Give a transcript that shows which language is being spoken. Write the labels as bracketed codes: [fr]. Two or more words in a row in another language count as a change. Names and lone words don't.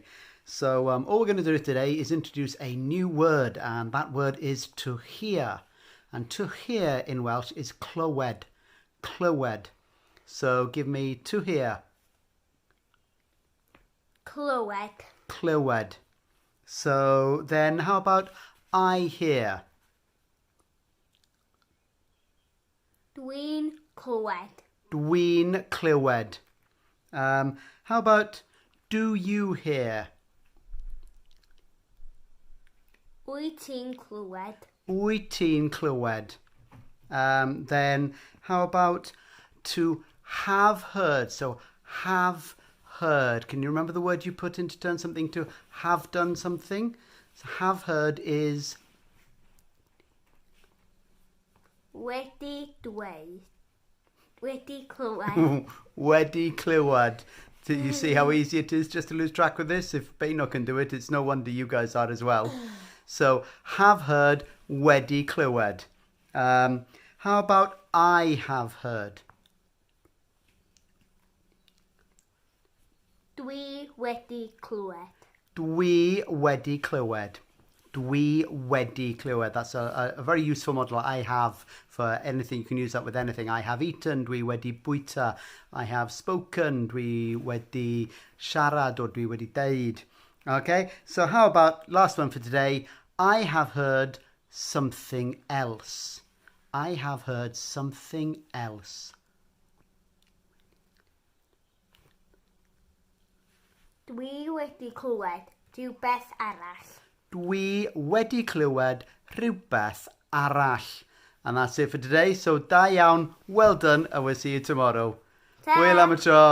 [en] So all we're going to do today is introduce a new word, and that word is to hear. And to hear in Welsh is clywed. [cy] Clywed. [en] So give me to hear. [cy] Clywed. Clywed. [en] So then how about I hear? [cy] Dwi'n clywed. Dwi'n clywed. [en] How about do you hear? [cy] Wyt ti'n clywed? Wyt ti'n clywed. [en] Then how about to have heard? So have heard. Can you remember the word you put in to turn something to have done something? So have heard is [cy] Wedi dweud. Wedi clywed. wedi clywed. [en] So you see how easy it is just to lose track with this? If Beino can do it, it's no wonder you guys are as well. So have heard, [cy] wedi clywed. [en] How about I have heard? [cy] Dwi wedi clywed. Dwi wedi clywed. Dwi wedi clywed. [en] That's a very useful model. I have for anything. You can use that with anything. I have eaten. [cy] Dwi wedi bwyta. [en] I have spoken. [cy] Dwi wedi siarad or dwi wedi deud. [en] Okay, so how about last one for today? I have heard something else. I have heard something else. [cy] Dwi wedi clywed rhywbeth arall. Dwi wedi clywed rhywbeth arall. [en] And that's it for today. [cy] So da iawn, [en] well done, and we'll see you tomorrow. Ta! [cy] Hwyl am y tro.